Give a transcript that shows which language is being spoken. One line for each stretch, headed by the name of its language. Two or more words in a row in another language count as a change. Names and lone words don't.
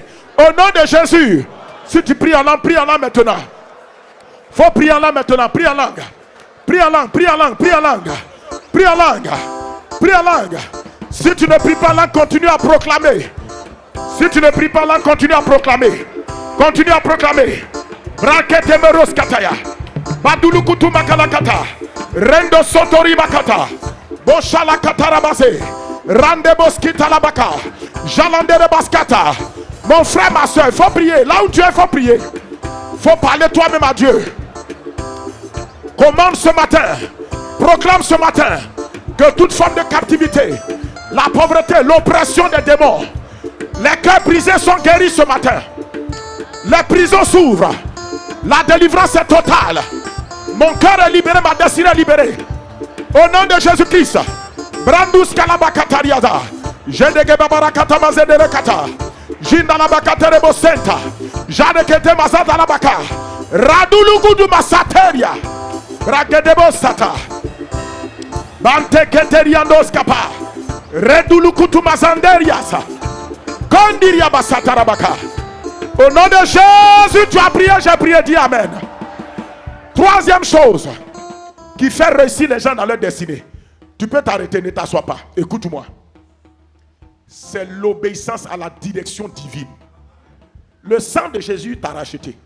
French: Au nom de Jésus, si tu pries en langue maintenant. Faut prier en langue maintenant, prie en langue. Prie en langue, prie en langue, prie en langue. Prie en langue, prie en langue. Si tu ne pries pas en langue, continue à proclamer. Si tu ne pries pas en langue, continue à proclamer. Continue à proclamer. Brakete meros kataya. Badulu kutu makalakata. Rendo sotori makata. Boshala katarabase. Rande boskita labaka. Jalandere baskata. Mon frère, ma soeur, il faut prier. Là où tu es, il faut prier. Il faut parler toi-même à Dieu. Commande ce matin. Proclame ce matin que toute forme de captivité, la pauvreté, l'oppression des démons, les cœurs brisés sont guéris ce matin. Les prisons s'ouvrent. La délivrance est totale. Mon cœur est libéré, ma destinée est libérée. Au nom de Jésus-Christ. Brandus kalabakatariada. Jedege babarakata mazedere kata. Jindalabakatere bosenta. Jadekete mazadalabaka. Radulugudu masateria. Ragedebo sata. Bante keteriandos kapa. Redulukutu mazanderiasa. Kondiria basatarabaka. Au nom de Jésus, tu as prié, j'ai prié, dis amen. Troisième chose qui fait réussir les gens dans leur destinée. Tu peux t'arrêter, ne t'assois pas. Écoute-moi. C'est l'obéissance à la direction divine. Le sang de Jésus t'a racheté.